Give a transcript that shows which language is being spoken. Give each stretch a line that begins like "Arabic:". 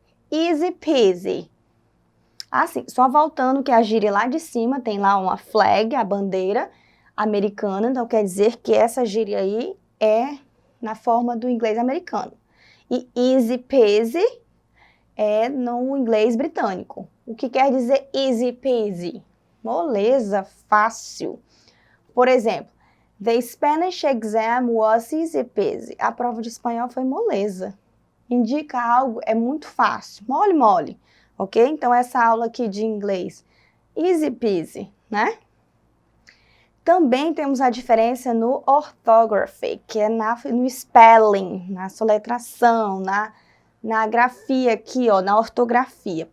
Portuguese: Easy peasy. Assim, só voltando que a gíria lá de cima tem lá uma flag, a bandeira americana, então quer dizer que essa gíria aí é na forma do inglês americano. E easy peasy é no inglês britânico. O que quer dizer easy peasy? Moleza, fácil. Por exemplo,
English: the Spanish exam was easy peasy.
Portuguese: A prova de espanhol foi moleza. Indica algo, é muito fácil, mole, mole, ok? Então, essa aula aqui de inglês, easy peasy, né? Também temos a diferença no orthography, que é no spelling, na soletração, na grafia aqui, ó, na ortografia.